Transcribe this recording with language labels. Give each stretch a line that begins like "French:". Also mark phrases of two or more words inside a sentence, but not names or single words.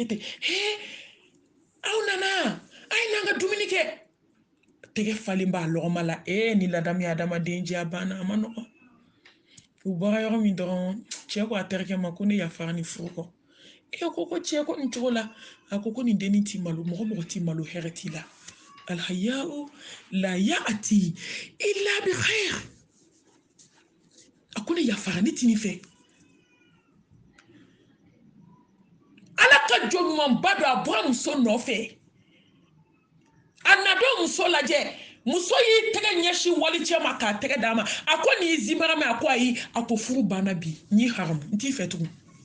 Bambara: ten aw nana a ye n'an ka dumuni kɛ tɛgɛ falen b'a lɔgɔma la ni ladamu ye adamaden jɛ a banna a ma nɔgɔn u bɔra yɔrɔ min dɔrɔn cɛ ko a terikɛ ma ko ne yafara ni furu kɔ ko cɛ ko nin cogo la a ko nin dennin t'i malo mɔgɔ t'i malo hɛrɛ t'i la
Arabic: الحياء لا يأتي إلا بخير
Bambara: a ko ne yafara ne t'i nin fɛ ala ka jɔ ɲumanba don a bɔra muso nɔfɛ a na don muso lajɛ muso y'i tɛgɛ ɲɛsin wali cɛ ma k'a tɛgɛ d'a ma a ko nin y'i zimara mɛ a ko ayi a ko furu banna bi n y'i haramu n t'i fɛ tugun